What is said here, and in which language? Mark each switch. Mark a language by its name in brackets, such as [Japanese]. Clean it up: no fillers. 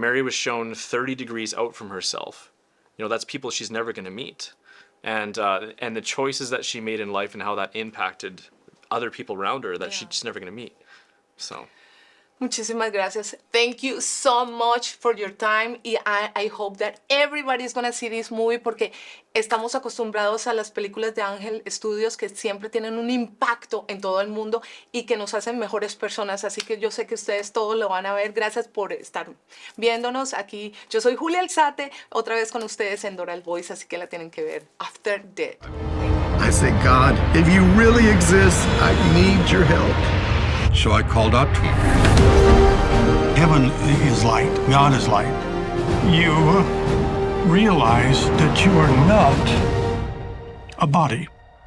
[English] Mary was shown 30 degrees out from herself. That's people she's never going to meet. And the choices that she made in life and how that impacted other people around her that she's never going to meet. So. [Spanish] Muchísimas gracias. [English] Thank you so much for your time. Y I hope that everybody is going to see this movie [Spanish] porque estamos acostumbrados a las películas de Ángel Studios que siempre tienen un impacto en todo el mundo y que nos hacen mejores personas. Así que yo sé que ustedes todos lo van a ver. Gracias por estar viéndonos aquí. Yo soy Julia Alzate, otra vez con ustedes en Doral Voice, así que la tienen que ver. [English] After Death. I say, God, if you really exist, I need your help. So I called out to him. Heaven is light. God is light. You realize that you are not a body.